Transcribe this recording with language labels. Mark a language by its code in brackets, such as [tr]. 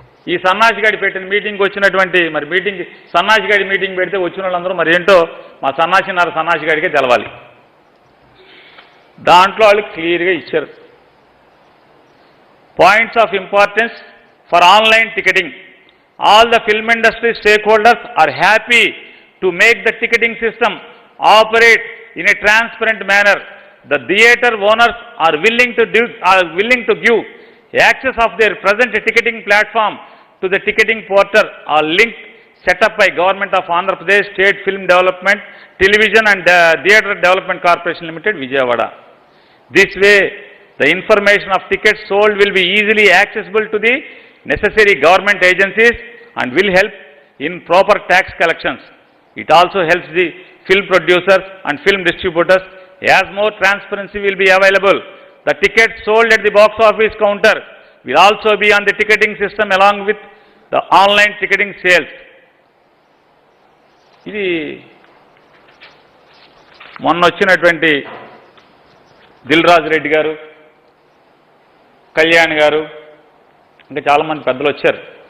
[te] ఈ సన్నాసిగాడి పెట్టిన మీటింగ్కి వచ్చినటువంటి మరి మీటింగ్ సన్నాసిగాడి మీటింగ్ పెడితే వచ్చిన వాళ్ళందరూ మరి ఏంటో మా సన్నాసిగాడికే తెలవాలి. దాంట్లో వాళ్ళు క్లియర్గా ఇచ్చారు. [en] Points of importance for online ticketing. All the film industry stakeholders are happy to make the ticketing system operate in a transparent manner. The theatre owners are willing to give access of their present ticketing platform to the ticketing portal or link set up by Government of Andhra Pradesh State Film Development, Television and Theatre Development Corporation Limited, Vijayawada. This way, the information of tickets sold will be easily accessible to the necessary government agencies and will help in proper tax collections. It also helps the film producers and film distributors as more transparency will be available. The tickets sold at the box office counter will also be on the ticketing system along with the online ticketing sales. [te] ఇది మొన్న వచ్చినటువంటి దిల్ రాజు రెడ్డి గారు, కళ్యాణ్ గారు, ఇంకా చాలామంది పెద్దలు వచ్చారు.